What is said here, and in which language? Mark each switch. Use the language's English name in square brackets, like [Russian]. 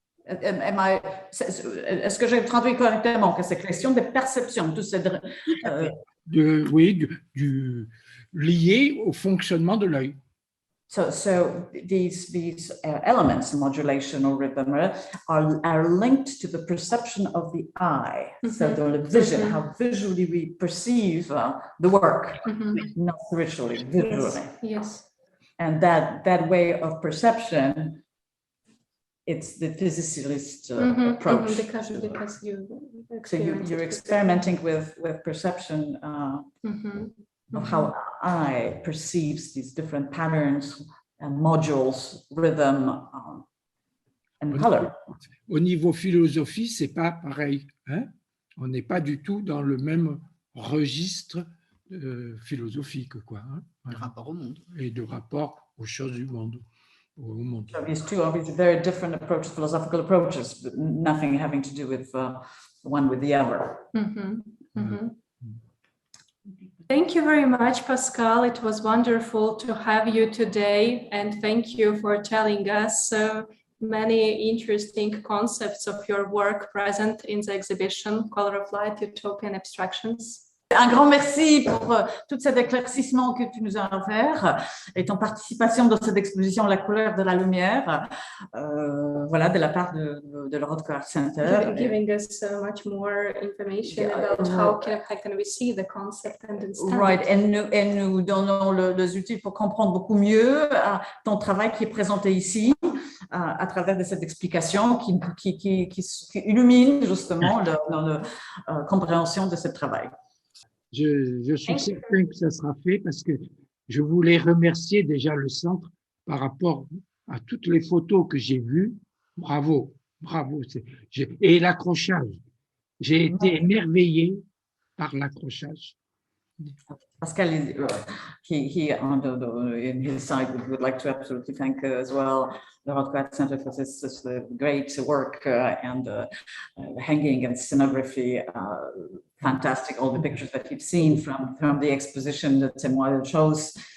[French] Est-ce que j'ai traduit correctement que c'est question de perception, tout ces oui, lié au fonctionnement de l'œil. [English] So these elements, modulation or rhythm, are linked to the perception of the eye. So the vision, how visually we perceive the work, not spiritually, visually. Yes. And that way of perception, it's the physicalist approach. Because so you're experimenting with perception of how eye perceives these different patterns and modules, rhythm, and color. [French] Au niveau philosophie, c'est pas pareil, hein? On n'est pas du tout dans le même registre philosophique, quoi, hein? Le rapport au monde. Et de rapport aux choses du monde, au monde. [English] So these two obviously very different approaches, philosophical approaches, but nothing having to do with one with the other. Mhm, mhm. Thank you very much, Pascal. It was wonderful to have you today, and thank you for telling us so many interesting concepts of your work present in the exhibition Color of Light, Utopian Abstractions. [French] Un grand merci pour tout cet éclaircissement que tu nous as offert et ton participation dans cette exposition La couleur de la lumière, voilà, de la part de le Rothko Art Center. [English] Giving us so much more information about how can we see the concept and understand. [French] Right, et nous donnons les outils pour comprendre beaucoup mieux ton travail qui est présenté ici à travers de cette explication qui illumine justement notre compréhension de ce travail. Je suis certain que ça sera fait parce que je voulais remercier déjà le centre par rapport à toutes les photos que j'ai vues. Bravo, bravo. Et l'accrochage. J'ai été émerveillé par l'accrochage. [English] Pascal, he in his side would like to absolutely thank as well the Rothko Art Center for this great work and hanging and scenography. Fantastic, all the pictures that you've seen from the exposition that Temoil shows.